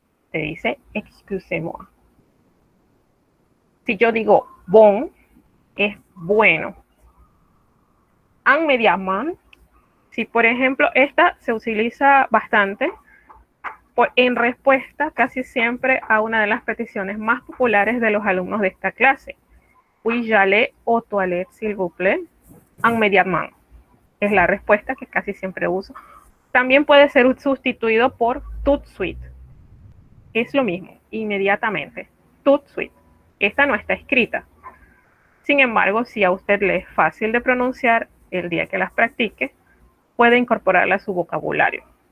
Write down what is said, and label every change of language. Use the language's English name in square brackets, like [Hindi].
[Spanish] Se dice [French] excusez-moi. [Spanish] Si yo digo bon, es bueno. Immédiatement, si por ejemplo esta se utiliza bastante en respuesta casi siempre a una de las peticiones más populares de los alumnos de esta clase. [French] Puis-je aller aux toilettes, s'il vous plaît? Immédiatement. [Spanish] Es la respuesta que casi siempre uso. También puede ser sustituido por [French] tout de suite. [Spanish] Es lo mismo, inmediatamente. [French] Tout de suite. [Spanish] Esta no está escrita. Sin embargo, si a usted le es fácil de pronunciar el día que las practique, puede incorporarla a su vocabulario.